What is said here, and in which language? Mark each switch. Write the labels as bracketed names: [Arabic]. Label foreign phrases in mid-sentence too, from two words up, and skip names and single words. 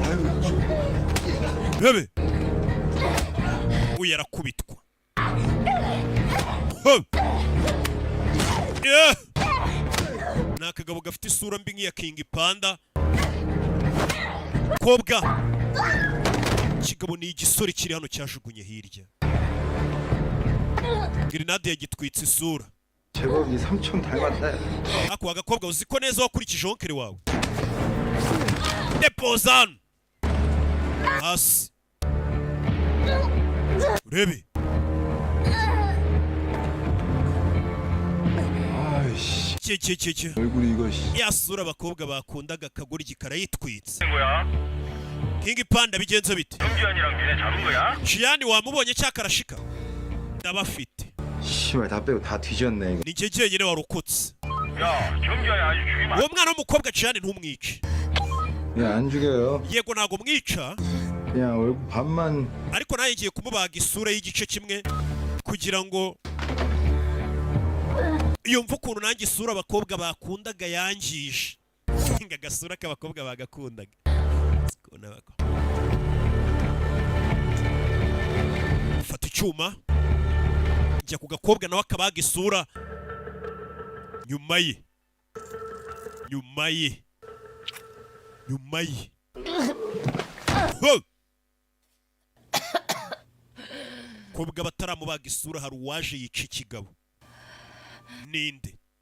[Kinyarwanda] bebe uyu arakubitwa ni akagabo gafite isura mbi nk'iya King Panda kobwa kigabo ni igisore kiri hano cyajugunye hirya grenade yagitwitse isura [Korean] 제법 이 삼촌 닮았다. [Kinyarwanda] ako agakobwa uziko neza wakurikije onkere wawe depozan hasi urebe [Korean] 아이씨. kie 얼굴이 이거. [Kinyarwanda] yasura abakobwa bakundaga kaguriki karayitwitse King Panda bigenze bite [Korean] 경기환이랑 니네 잡은 거야? [Kinyarwanda] Gianni wamubonye cyakarashika ndabafite [Korean] 씨발 다 빼고 다 뒤졌네 이거. [Kinyarwanda] ni njye jyenyine warokotse [Korean] 야, 경기환이 아주 죽이면 [Kinyarwanda] uwo mwana w'umukobwa Gianni ntumwice [Korean] 안 죽여요. [Kinyarwanda] yego ntago mwica [Korean] 그냥 얼굴 반만. [Kinyarwanda] ariko nawe ngiye kumubaga isura y'igice kimwe kugira ngo yumve ukuntu nanjye isura abakobwa bakundaga yangije nga agasura k'abakobwa bagakundaga fata icyuma njya ku gakobwa nawe akabaga isura nyuma ye kobwa bataramubaga isura hari uwaje yica ikigabo ninde